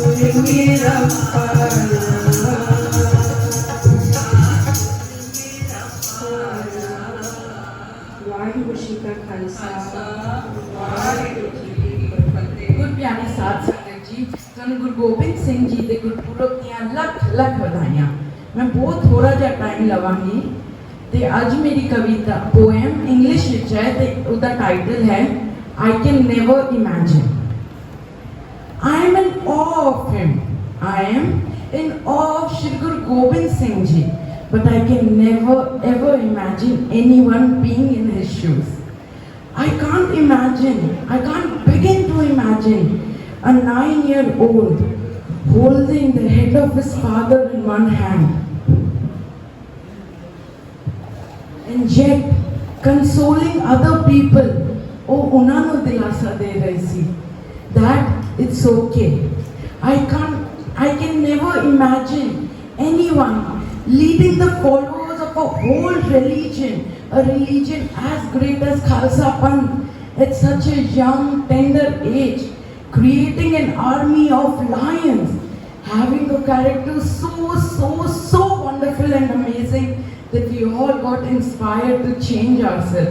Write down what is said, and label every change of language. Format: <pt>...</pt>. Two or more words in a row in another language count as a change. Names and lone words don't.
<pa>मेरा ਵਾਹਿਗੁਰੂ ਜੀ ਕਾ ਖਾਲਸਾ ਵਾਹਿਗੁਰੂ ਜੀ ਕੀ ਫਤਿਹ। ਗੁਰ ਪਿਆਰੀ ਸਾਧ ਸੰਗਤ ਜੀ, ਤੁਹਾਨੂੰ ਗੁਰੂ ਗੋਬਿੰਦ ਸਿੰਘ ਜੀ ਦੇ ਗੁਰਪੁਰਬ ਦੀਆਂ ਲੱਖ ਲੱਖ ਵਧਾਈਆਂ। ਮੈਂ ਬਹੁਤ ਥੋੜਾ ਜਿਹਾ ਟਾਈਮ ਲਵਾਂਗੀ ਤੇ ਅੱਜ ਮੇਰੀ ਕਵਿਤਾ</pa> <en>poem English</en> <pa>ਵਿੱਚ ਹੈ ਤੇ ਉਹਦਾ ਟਾਈਟਲ ਹੈ</pa> <en>I can never imagine. I am in awe of him. I am in awe of Shri Guru Gobind Singh Ji, but I can never ever imagine anyone being in his shoes. I can't imagine, I can't begin to imagine a 9-year-old holding the head of his father in one hand and yet consoling other people. Oh,</en> <pa>ਉਹਨਾਂ ਨੂੰ ਦਿਲਾਸਾ ਦੇ ਰਹੀ ਸੀ</pa> <en>that it's okay. I can never imagine anyone leading the followers of a whole religion, a religion as great as Khalsa Panth at such a young, tender age, creating an army of lions, having a character so wonderful and amazing that we all got inspired to change ourselves.</en>